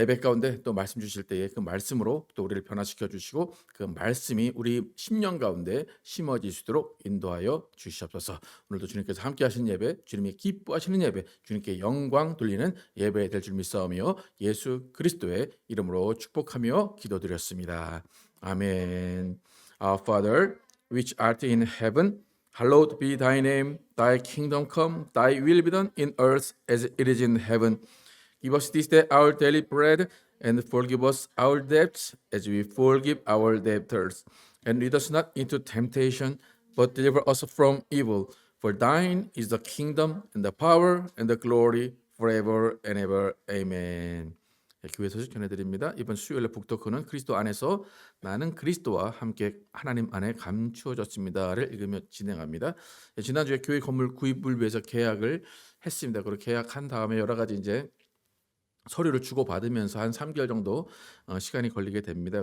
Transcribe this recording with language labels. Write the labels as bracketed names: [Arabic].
[Korean] 예배 가운데 또 말씀 주실 때에 그 말씀으로 또 우리를 변화시켜 주시고 그 말씀이 우리 심령 가운데 심어질 수 있도록 인도하여 주시옵소서. 오늘도 주님께서 함께 하신 예배, 주님이 기뻐하시는 예배, 주님께 영광 돌리는 예배 될 줄 믿사오며 예수 그리스도의 이름으로 축복하며 기도드렸습니다. 아멘. [English] Our Father, which art in heaven, hallowed be thy name. Thy kingdom come, thy will be done in earth as it is in heaven. Give us this day our daily bread, and forgive us our debts as we forgive our debtors. And lead us not into temptation, but deliver us from evil. For thine is the kingdom, and the power, and the glory, forever and ever. Amen. [Korean] 교회 소식 전해드립니다. 이번 수요일에 북토크는 그리스도 안에서 나는 그리스도와 함께 하나님 안에 감추어졌습니다를 읽으며 진행합니다. 지난주에 교회 건물 구입을 위해서 계약을 했습니다. 그리고 계약한 다음에 여러 가지 이제 서류를 주고 받으면서 한 3개월 정도 시간이 걸리게 됩니다.